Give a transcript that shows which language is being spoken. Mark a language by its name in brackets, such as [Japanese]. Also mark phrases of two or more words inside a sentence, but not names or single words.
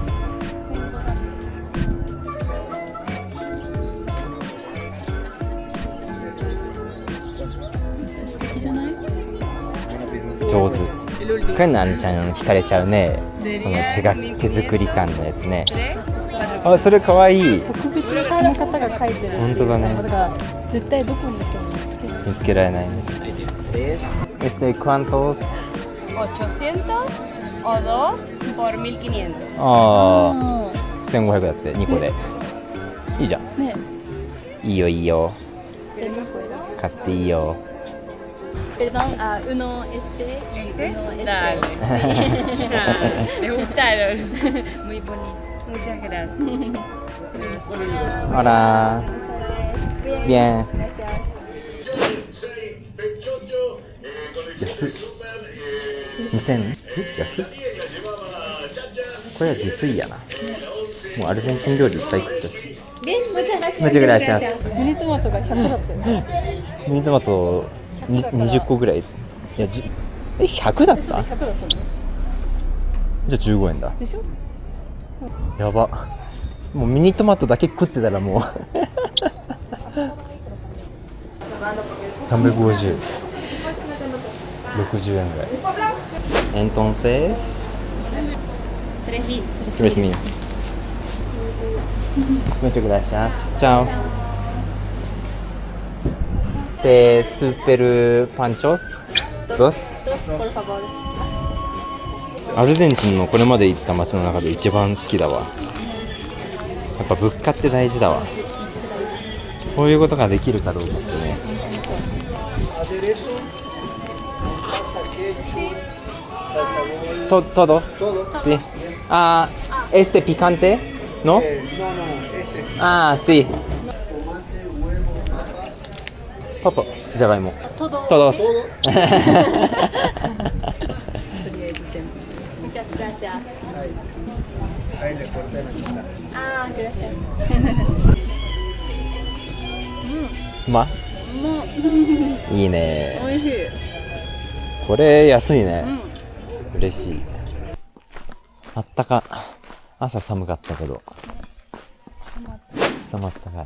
[Japanese] 上手。これなあんちゃん惹かれちゃうね。この手作り感のやつね。あ、それかわいい。特別な方が描いてる。本当だね。だから絶対どこに行っても見つけられないね。¿Cuántos? [Spanish] 800 o 2 por 1500. [Japanese] ああ、1500だって2個で。いいじゃん。ね。いいよいいよ。じゃあ2個買っていいよ。 [Spanish] Perdón, uno este y uno este. Dale. ¿Te gustaron? Muy bonito. Muchas gracias. Hola. Bien. [Japanese] 安い。2000？安い？これは自炊やな。もうアルゼンチン料理いっぱい食ったし。 [Spanish] Bien, muchas gracias. Muchas gracias. [Japanese] ミニトマトが100だったよ。ミニトマト20個ぐらい。いや100だった？ 100だったの？じゃあ15円だ。でしょ？やば。もうミニトマトだけ食ってたらもう350、60円ぐらい。 [Spanish] Entonces, 3 mil. Muchas gracias. Chao. De super panchos. Dos. Dos, por favor. [Japanese] アルゼンチンのこれまで行った街の中で一番好きだわ。やっぱ物価って大事だわ。こういうことができるかどうかってね。 [Spanish] Todos. Sí. Ah, este picante, ¿no? No, este. Ah, sí. [Japanese] Popo, じゃがいも。トド [Spanish] Todos. [Japanese] とりあえず全部。 [Spanish] Muchas gracias. Ahí le corté la mitad. Ah, gracias. [Japanese] まもういいね。美味しい。これ安いね。うん。嬉しい。あったか。朝寒かったけど。収まったかい。